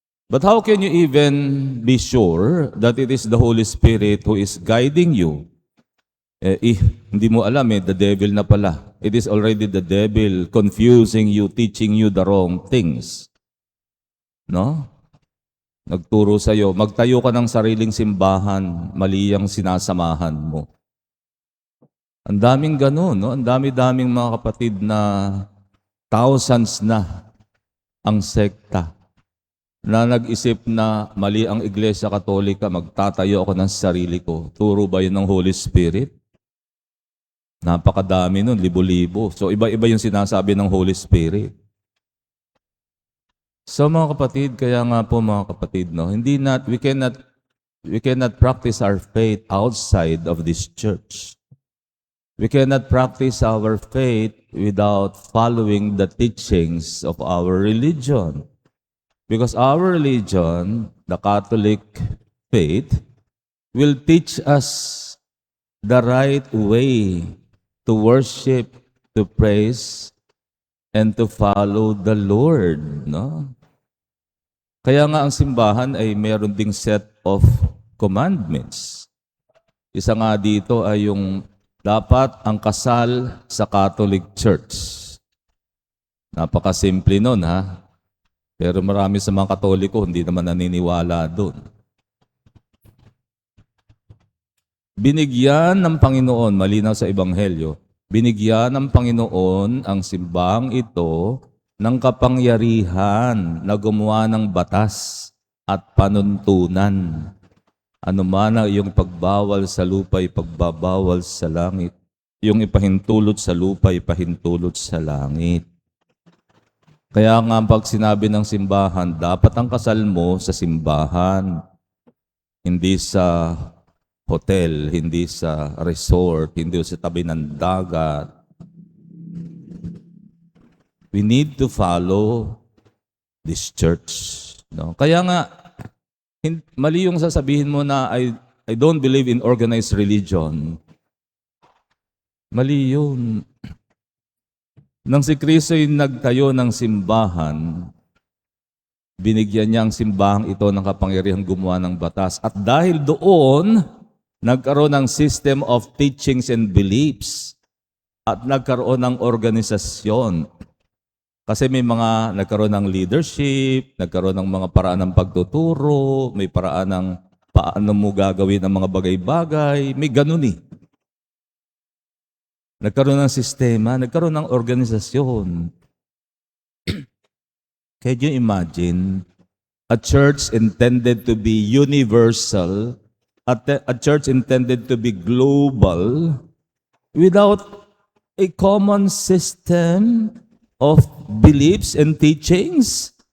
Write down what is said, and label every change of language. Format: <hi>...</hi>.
<en>But how can you even be sure that it is the Holy Spirit who is guiding you?</en> <tl>Hindi mo alam</tl> <en>the devil</en> <tl>na pala.</tl> <en>It is already the devil confusing you, teaching you the wrong things. No?</en> <tl>Nagturo sa'yo, magtayo ka ng sariling simbahan, mali ang sinasamahan mo. Ang daming ganun, no? Ang dami-daming mga kapatid na thousands na ang sekta na nag-isip na mali ang Iglesia Katolika, magtatayo ako ng sarili ko. Turo ba yun ng Holy Spirit? Napakadami nun, libo-libo. So iba-iba yung sinasabi ng Holy Spirit. So mga kapatid, kaya nga po mga kapatid, no,</tl> <en>we cannot practice our faith outside of this church. We cannot practice our faith without following the teachings of our religion. Because our religion, the Catholic faith, will teach us the right way to worship, to praise, and to follow the Lord. No?</en> <tl>Kaya nga ang simbahan ay meron ding</tl> <en>set of commandments.</en> <tl>Isa nga dito ay yung dapat ang kasal sa Catholic Church. Napakasimple nun, ha? Pero marami sa mga Katoliko hindi naman naniniwala doon. Binigyan ng Panginoon, malinaw sa Ebanghelyo, binigyan ng Panginoon ang simbahang ito ng kapangyarihan na gumawa ng batas at panuntunan. Ano man ang iyong pagbawal sa lupa, ipagbabawal sa langit. Yung ipahintulot sa lupa, ipahintulot sa langit. Kaya nga pag sinabi ng simbahan, dapat ang kasal mo sa simbahan, hindi sa hotel, hindi sa resort, hindi sa tabi ng dagat.</tl> <en>We need to follow this church. No?</en> <tl>Kaya nga, mali yung sasabihin mo na</tl> <en>I don't believe in organized religion.</en> <tl>Mali yun. Nang si Kristo ay nagtayo ng simbahan, binigyan niya ang simbahang ito ng kapangyarihang gumawa ng batas. At dahil doon, nagkaroon ng</tl> <en>system of teachings and beliefs</en> <tl>at nagkaroon ng organisasyon. Kasi may mga nagkaroon ng leadership, nagkaroon ng mga paraan ng pagtuturo, may paraan ng paano mo gagawin ang mga bagay-bagay, may ganun eh. Nagkaroon ng sistema, nagkaroon ng organisasyon.</tl> <en>Can you imagine a church intended to be universal, a church intended to be global, without a common system of beliefs and teachings?</en>